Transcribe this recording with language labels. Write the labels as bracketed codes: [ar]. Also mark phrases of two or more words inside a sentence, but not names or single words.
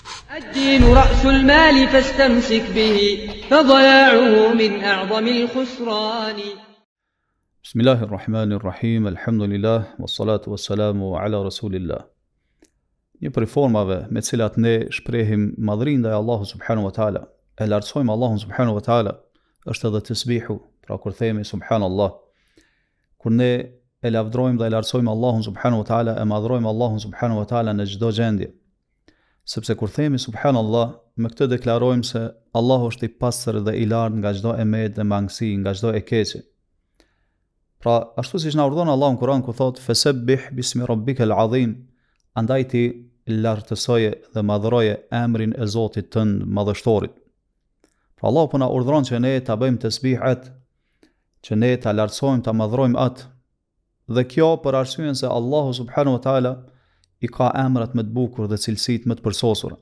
[ar] الدين رأس المال فاستمسك به فضياعه من أعظم الخسران. بسم الله الرحمن الرحيم الحمد لله والصلاة والسلام على رسول الله. [sq] Një prej formave me cilat ne shprehim madhrinë ndaj Allahut [ar] سبحانه وتعالى, [sq] e lartësojmë Allahun [ar] سبحانه وتعالى, [sq] është edhe tasbihu, pra kur themi subhanallah. Kur ne e lavdrojmë dhe e lartësojmë Allahun [ar] سبحانه وتعالى, [sq] e madhrojmë Allahun [ar] سبحانه وتعالى [sq] në çdo gjendje. Sepse kur themi subhanallah, me këtë deklarojmë se Allahu është i pastër dhe i lartë nga çdo emet dhe mangësi, nga çdo e keqe. Pra, ashtu siç na urdhon Allahu në Kur'an ku thotë [ar] فسبح باسم ربك العظيم, [sq] andaj ti lartësoje dhe madhroje emrin e Zotit tënd madhështorit. Pra Allahu po na urdhron që ne ta bëjmë tasbih atë, që ne ta lartësojmë, ta madhrojmë atë. Dhe kjo për arsyeën se Allahu [ar] سبحانه وتعالى [sq] i ka emrat më të bukur dhe cilësitë më të përsosura.